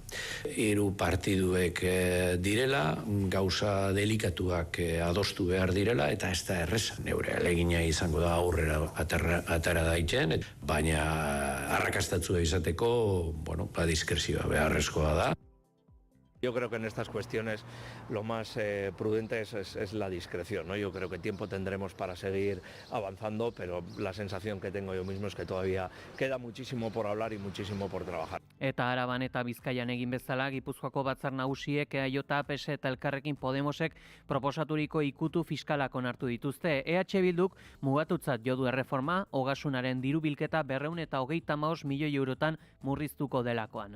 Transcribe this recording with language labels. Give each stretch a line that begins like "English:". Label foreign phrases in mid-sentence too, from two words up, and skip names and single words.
Basque: 3 partiduek direla, gauza delikatuak adostu behar direla, eta ez da erreza. Neure alegina izango da aurrera atara daitzen, baina arrakastatzua izateko, diskrezioa beharrezkoa da.
Spanish: Yo creo que en estas cuestiones lo más prudente es la discreción, ¿no? Yo creo que tiempo tendremos para seguir avanzando, pero la sensación que tengo yo mismo es que todavía queda muchísimo por hablar y muchísimo por trabajar.
Basque: Eta Araban eta Bizkaian egin bezala, Gipuzkoako batzar nagusiek, EAJ, PS eta Elkarrekin Podemosek proposaturiko ikutu fiskalak onartu dituzte. EH Bilduk mugatutzat jo du erreforma, ogasunaren diru bilketa 235 milioi eurotan murriztuko delakoan.